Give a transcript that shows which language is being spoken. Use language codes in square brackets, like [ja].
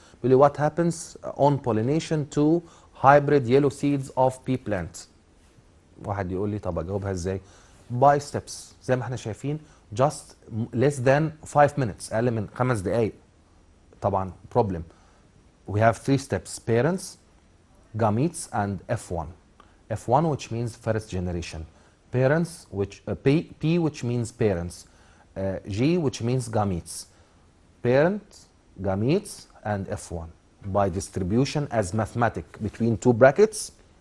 [en] Really what happens on pollination to hybrid yellow seeds of pea plants. [ar] واحد يقول لي طب اجاوبها ازاي؟ [en] by steps [ar] زي ما احنا شايفين, [en] just less than 5 minutes, [ar] اقل من 5 دقائق. [en] طبعا problem. We have 3 steps: parents, gametes, and F1. F1 which means first generation, parents which P which means parents, G which means gametes, parents, gametes, and F1 by distribution as mathematic between 2 brackets.